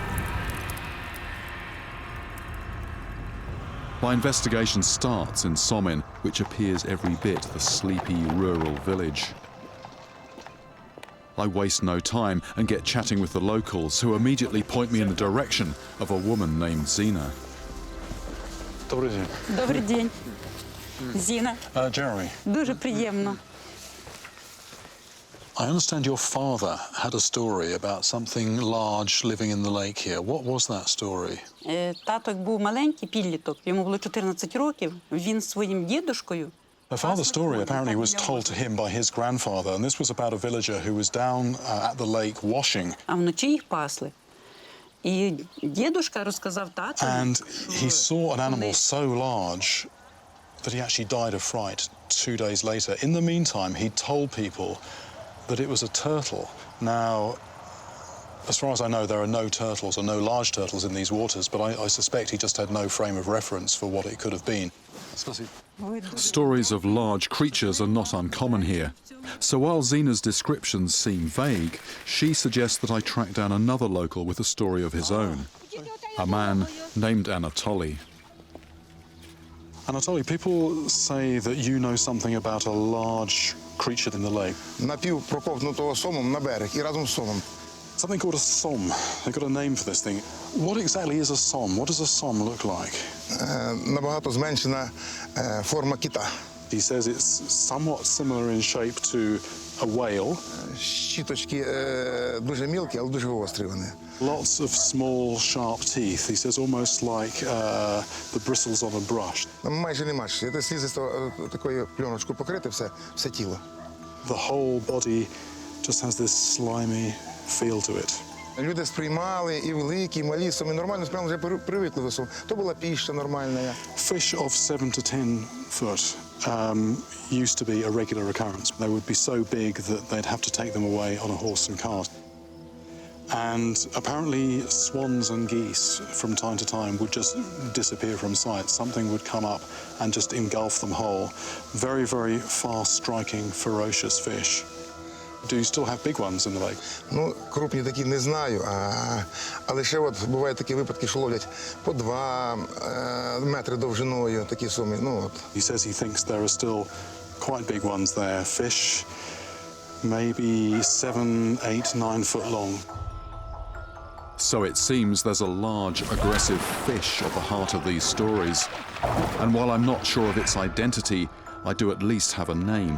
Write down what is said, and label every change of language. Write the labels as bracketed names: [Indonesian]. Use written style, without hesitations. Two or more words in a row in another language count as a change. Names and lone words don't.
[English] My investigation starts in Somin, which appears every bit a sleepy rural village. I waste no time and get chatting with the locals, who immediately point me in the direction of a woman named Zina. [Ukrainian] Добрий день. Добрий день. Зіна. Jeremy, Дуже приємно. [English] I understand your father had a story about something large living in the lake here. What was that story? [Ukrainian] Тато, як був маленький підліток, йому було 14 років, він зі своїм дідушкою. [English] The father's story apparently was told to him by his grandfather, and this was about a villager who was down at the lake washing. [Ukrainian] А вночі їх пасли. І дідушка розказав тату, [English] And he saw an animal so large that he actually died of fright 2 days later. In the meantime, he told people that it was a turtle. Now, as far as I know, there are no turtles or no large turtles in these waters, but I suspect he just had no frame of reference for what it could have been. Stories of large creatures are not uncommon here. So while Zina's descriptions seem vague, she suggests that I track down another local with a story of his own, a man named Anatoly. Anatoly, people say that you know something about a large creature in the lake. [Ukrainian] Напівпроковтнутого сомом на берег і разом з сомом. [English] Something called a som. They've got a name for this thing. What exactly is a som? What does a som look like? [Ukrainian] Набагато зменшена форма кита. [English] He says it's somewhat similar in shape to a whale. [Ukrainian] Щіточки дуже мілкі, але дуже гострі вони. [English] Lots of small, sharp teeth. He says almost like the bristles on a brush. [Ukrainian] Майже нема. Це слізисто такою пленочкою покрите все тіло. [English] The whole body just has this slimy feel to it. [Ukrainian] Люди сприймали і великі, і малі соми. Нормально сприймали, вже привикли до сом. То була піща нормальна. [English] Fish of 7 to 10 foot used to be a regular occurrence. They would be so big that they'd have to take them away on a horse and cart. And apparently swans and geese from time to time would just disappear from sight. Something would come up and just engulf them whole. Very, very fast-striking, ferocious fish. Do you still have big ones in the lake? [Ukrainian] Ну, крупні такі не знаю, але ще от бувають такі випадки, що ловлять по 2 метри довжиною такі суми. Ну, от. [English] He says he thinks there are still quite big ones there. Fish maybe 7, 8, 9 foot long. So it seems there's a large, aggressive fish at the heart of these stories. And while I'm not sure of its identity, I do at least have a name.